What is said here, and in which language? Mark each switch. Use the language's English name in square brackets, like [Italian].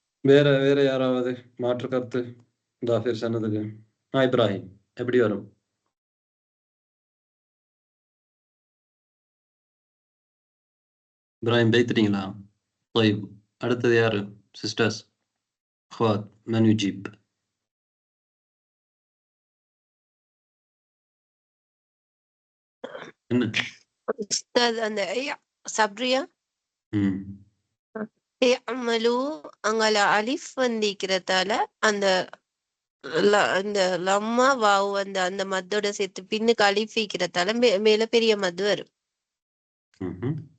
[Tamil] வேற யாராவது மாற்று கருத்து தாஃபிர் சொன்னதுக்கு? இப்ராஹிம் எப்படி வரும்? இப்ராஹிம் பேத்துட்டீங்களா? [Arabic] طيب [Tamil] அடுத்தது யாரு சிஸ்டர்ஸ்? [Arabic] خوات من يجيب؟ [Tamil] என்ன உஸ்தாத் அந்த சப்ரியா அமலு அங்கல அலிஃப் வந்திக்கிறதால அந்த அந்த லம்மா வாவு அந்த மத்தோட சேர்த்து பின்னுக்கு அலிஃப் வைக்கிறதால மேல பெரிய மது வரும்.